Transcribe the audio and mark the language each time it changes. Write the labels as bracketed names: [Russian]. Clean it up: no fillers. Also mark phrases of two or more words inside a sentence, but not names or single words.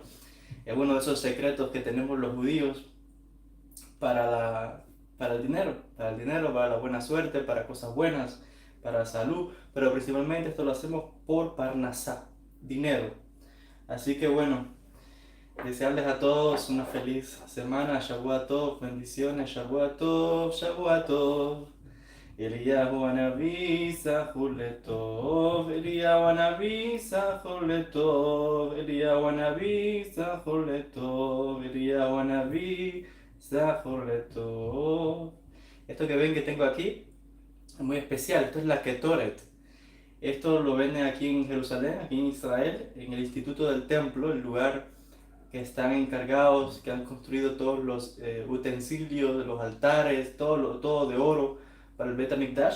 [Spanish] Es uno de esos secretos que tenemos los judíos para el dinero, para la buena suerte, para cosas buenas, para salud, pero principalmente esto lo hacemos por Parnasá, dinero. Así que bueno, desearles a todos una feliz semana, [Hebrew] שבוע טוב, bendiciones, שבוע טוב, שבוע טוב. אליהו הנביא זכור לטוב, אליהו הנביא זכור לטוב, אליהו הנביא זכור לטוב, אליהו הנביא זכור לטוב. [Spanish] Esto que ven que tengo aquí es muy especial, esto es la Ketoret. Esto lo venden aquí en Jerusalén, aquí en Israel, en el Instituto del Templo, el lugar que están encargados, que han construido todos los utensilios, los altares, todo de oro para el [Hebrew] בית המקדש.